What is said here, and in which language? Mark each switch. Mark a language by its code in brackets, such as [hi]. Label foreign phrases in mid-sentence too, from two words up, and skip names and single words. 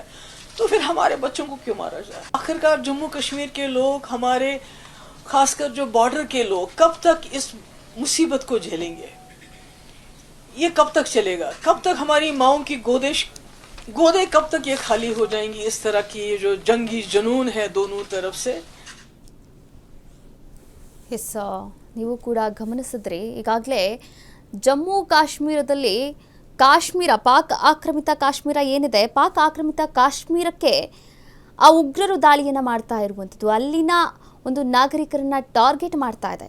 [hi] तो फिर हमारे बच्चों को क्यों मारा जाए? आखिरकार जम्मू कश्मीर के लोग, हमारे खासकर जो बॉर्डर के लोग, कब तक इस मुसीबत को झेलेंगे? ये कब तक चलेगा? कब तक हमारी माओं की गोदे कब तक ये खाली हो जाएंगी? इस तरह की ये जो जंगी जुनून है दोनों तरफ से। [kn] ಎಸ್, ನೀವು ಕೂಡ ಗಮನಿಸಿದ್ರಿ. ಈಗಾಗಲೇ ಜಮ್ಮು ಕಾಶ್ಮೀರದಲ್ಲಿ ಪಾಕ್ ಆಕ್ರಮಿತ ಕಾಶ್ಮೀರ ಏನಿದೆ, ಪಾಕ್ ಆಕ್ರಮಿತ ಕಾಶ್ಮೀರಕ್ಕೆ ಆ ಉಗ್ರರು ದಾಳಿಯನ್ನು ಮಾಡ್ತಾ ಇರುವಂಥದ್ದು, ಅಲ್ಲಿನ ಒಂದು ನಾಗರಿಕರನ್ನ ಟಾರ್ಗೆಟ್ ಮಾಡ್ತಾ ಇದೆ.